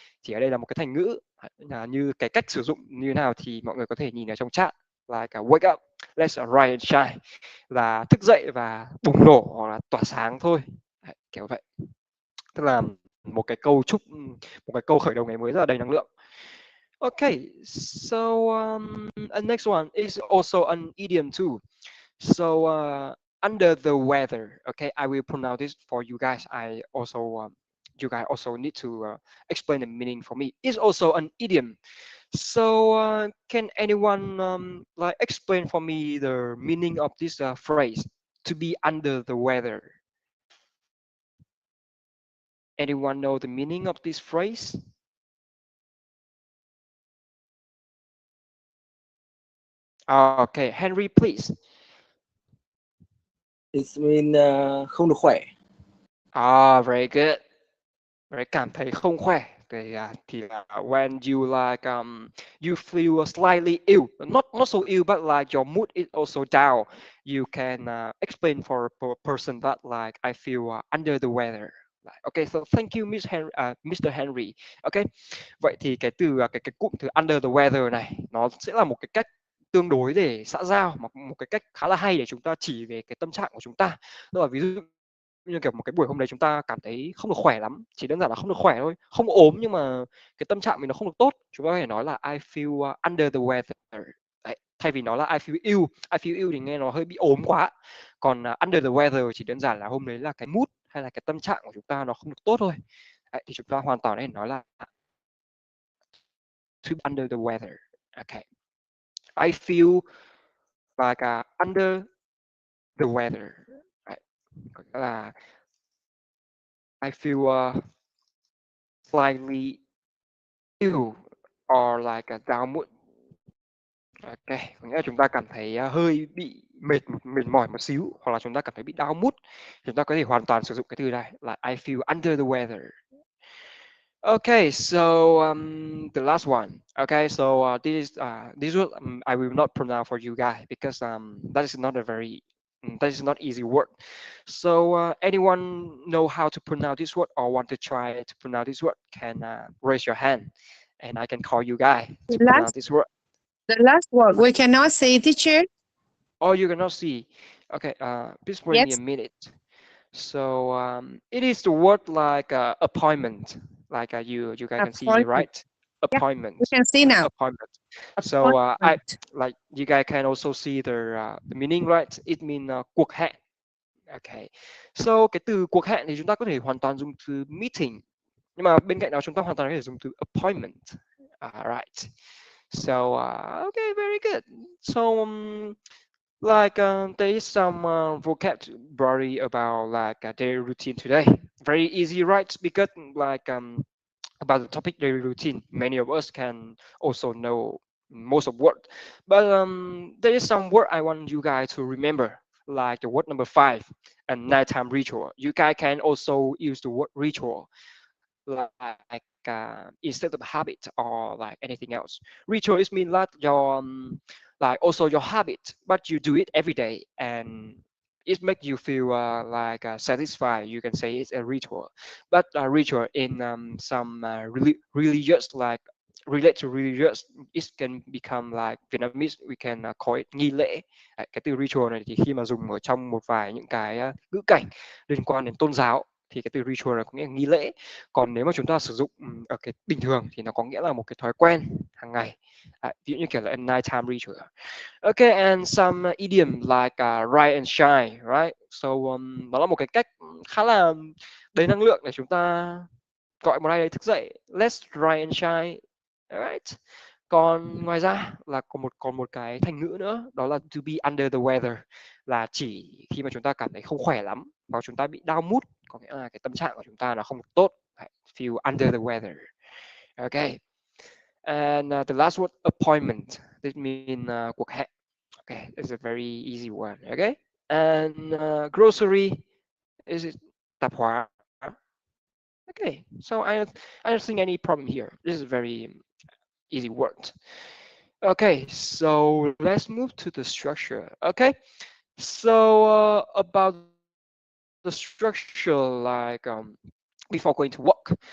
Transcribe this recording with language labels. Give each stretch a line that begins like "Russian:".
Vietnamese: Thì ở đây là một cái thành ngữ, như cái cách sử dụng như thế nào thì mọi người có thể nhìn ở trong chat, là cả wake up,
English: let's rise and shine
Vietnamese: là thức dậy và bùng nổ hoặc là tỏa sáng thôi. Đấy, kiểu vậy, tức là một cái câu khởi đầu ngày mới rất là đầy năng lượng.
English: Okay, so next one is also an idiom too. So under the weather, okay, I will pronounce this for you guys. I also you guys also need to explain the meaning for me. It's also an idiom. So can anyone like explain for me the meaning of this phrase, to be under the weather? Anyone know the meaning of this phrase? Okay, Henry, please. It mean
Vietnamese: không được khỏe.
English: Very good.
Vietnamese: Right, cảm thấy không khỏe.
English: Thì when you like you feel slightly ill, not so ill, but like your mood is also down, you can explain for a person that like I feel under the weather. Okay, so thank you, Mr. Henry.
Vietnamese: Okay, vậy thì cái từ cái cụm từ under the weather này nó sẽ là một cái cách tương đối để xã giao, một cái cách khá là hay để chúng ta chỉ về cái tâm trạng của chúng ta. Tức là ví dụ như kiểu một cái buổi hôm đấy chúng ta cảm thấy không được khỏe lắm, chỉ đơn giản là không được khỏe thôi, không ốm nhưng mà cái tâm trạng mình nó không được tốt, chúng ta có thể nói là
English: I feel under the weather.
Vietnamese: Đấy, thay vì nói là
English: I feel ill
Vietnamese: thì nghe nó hơi bị ốm quá, còn under the weather chỉ đơn giản là hôm đấy là cái mood hay là cái tâm trạng của chúng ta nó không được tốt thôi. Đấy, thì chúng ta hoàn toàn có thể nói là
English: to be under the weather. Okay, I feel like under the weather.
Vietnamese: Đấy, có nghĩa là
English: I feel slightly ill or like a down mood.
Vietnamese: Ok, có nghĩa là chúng ta cảm thấy hơi bị mệt mỏi một xíu, hoặc là chúng ta cảm thấy bị down mood, chúng ta có thể hoàn toàn sử dụng cái từ này là
English: I feel under the weather. Okay, so the last one. Okay, so this word I will not pronounce for you guys because that is not easy word. So anyone know how to pronounce this word or want to try to pronounce this word can raise your hand, and I can call you guys to pronounce this word. The last word we cannot see, teacher. Oh, you cannot see. Okay, please wait me a Yes. minute. So it is the word like appointment, like you guys can see, Appointment. right? Yeah, Appointment. we can see now. Appointment. So I Appointment. like you guys can also see the meaning, right? It means
Vietnamese: cuộc hẹn.
English: Okay.
Vietnamese: So cái từ cuộc hẹn thì chúng ta có thể hoàn toàn dùng từ meeting, nhưng mà bên cạnh đó chúng ta hoàn toàn có thể dùng từ appointment.
English: Right. So okay, very good. So like there is some vocabulary about like a daily routine today. Very easy, right? Because like about the topic daily routine, many of us can also know most of word, but there is some word I want you guys to remember, like the word number 5, a nighttime ritual. You guys can also use the word ritual, like instead of habit or like anything else. Ritual is mean like your like also your habit, but you do it every day and it makes you feel like satisfied. You can say it's a ritual, but ritual in some religious, like relate to religious, it can become like Vietnamese we can call it
Vietnamese: nghi lễ. Cái từ ritual này thì khi mà dùng ở trong một vài những cái ngữ cảnh liên quan đến tôn giáo thì cái từ ritual là có nghĩa là nghi lễ. Còn nếu mà chúng ta sử dụng ở cái bình thường thì nó có nghĩa là một cái thói quen hàng ngày. Ví dụ như kiểu là
English: a nighttime ritual. Okay, and some idiom like rise and shine, right?
Vietnamese: So đó là một cái cách khá là đầy năng lượng để chúng ta gọi một ai đấy thức dậy.
English: Let's rise and shine, right?
Vietnamese: Còn ngoài ra là còn một cái thành ngữ nữa, đó là
English: to be under the weather,
Vietnamese: là chỉ khi mà chúng ta cảm thấy không khỏe lắm và chúng ta bị down mood, có nghĩa là cái tâm trạng của chúng ta nó không được tốt.
English: Feel under the weather. Okay. And the last word, appointment. This means
Vietnamese: cuộc hẹn.
English: Okay, it's a very easy one. Okay. And grocery is it
Vietnamese: tạp hóa.
English: Okay, so I don't think any problem here. This is very easy word. Okay, so let's move to the structure. Okay, so about the structure, like before going to work.